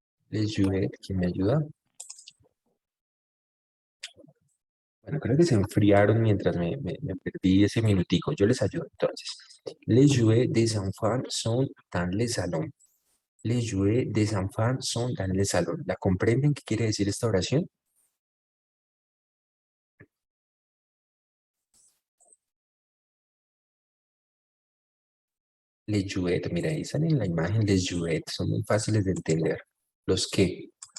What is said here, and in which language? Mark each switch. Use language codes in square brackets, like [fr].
[fr] Les jouets. [es] ¿Quién me ayuda? Bueno, creo que se enfriaron mientras me perdí ese minutico. Yo les ayudo entonces. [fr] Les jouets des enfants sont dans les salons. Les jouets des enfants sont dans les salons. [es] ¿La comprenden? ¿Qué quiere decir esta oración? Les jouets, mira, ahí sale en la imagen les jouets, son muy fáciles de entender. ¿Los qué?